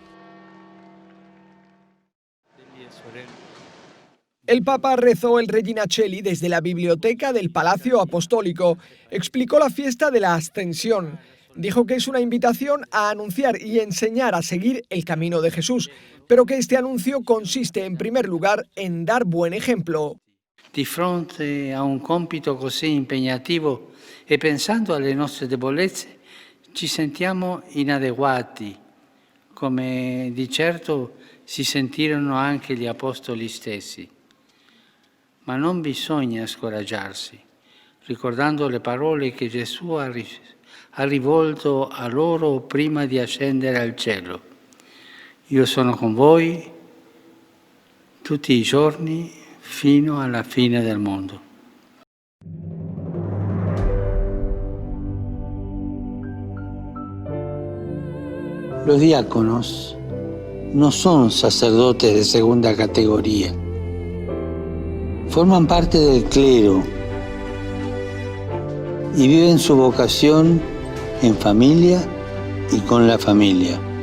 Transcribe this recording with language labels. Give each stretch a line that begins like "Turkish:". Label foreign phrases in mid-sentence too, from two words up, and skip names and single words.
Spanish: El Papa rezó el Regina Coeli desde la biblioteca del Palacio Apostólico. Explicó la fiesta de la Ascensión. Dijo que es una invitación a anunciar y enseñar a seguir el camino de Jesús, pero que este anuncio consiste en primer lugar en dar buen ejemplo.
Italian: Di fronte a un compito così impegnativo e pensando alle nostre debolezze, ci sentiamo inadeguati, come di certo si sentirono anche gli apostoli stessi. Ma non bisogna scoraggiarsi, ricordando le parole che Gesù ha rivolto a loro prima di ascendere al cielo. Io sono con voi tutti i giorni fino alla fine del mundo.
Spanish: Los diáconos no son sacerdotes de segunda categoría. Forman parte del clero y viven su vocación en familia y con la familia.